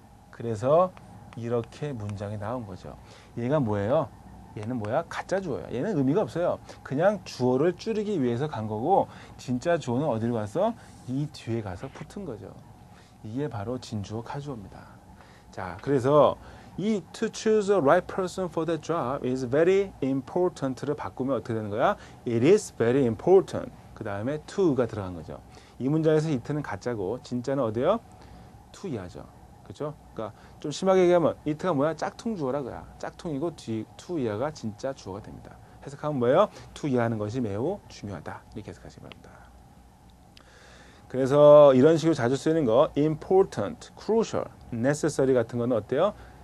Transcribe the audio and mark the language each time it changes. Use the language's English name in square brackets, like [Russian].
[Korean] 그래서 이렇게 문장이 나온 거죠. 얘가 뭐예요? 얘는 뭐야? 가짜 주어예요. 얘는 의미가 없어요. 그냥 주어를 줄이기 위해서 간 거고 진짜 주어는 어디로 갔어? 이 뒤에 가서 붙은 거죠. 이게 바로 진주어 가주어입니다. 자, 그래서 이 [English] to choose a right person for that job is very important를 [Korean] 바꾸면 어떻게 되는 거야? [English] It is very important. [Korean] 그 다음에 to가 들어간 거죠. 이 문장에서 it는 가짜고 진짜는 어디요? to 이하죠. 그렇죠? 그러니까 좀 심하게 얘기하면 it가 뭐야? 짝퉁 주어라 그야. 짝퉁이고 뒤 to 이하가 진짜 주어가 됩니다. 해석하면 뭐예요? to 이하는 것이 매우 중요하다. 이렇게 해석하시기 바랍니다. 그래서 이런 식으로 자주 쓰이는 거 important, crucial, necessary 같은 거는 어때요?